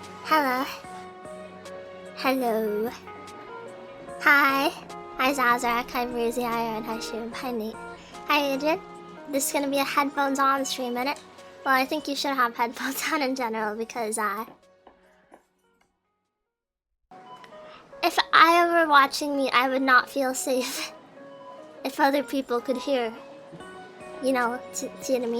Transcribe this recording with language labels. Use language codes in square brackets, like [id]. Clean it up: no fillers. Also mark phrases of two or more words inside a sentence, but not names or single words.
[en] Hello. Hello. Hi. Hi Zazrak, hi Breezy, hi Aaron, hi Shub, hi Nate. Hi Adrian. This is gonna be a headphones on stream, innit? Well, I think you should have headphones on in general because if I were watching me, I would not feel safe if other people could hear, you know, Tsunami.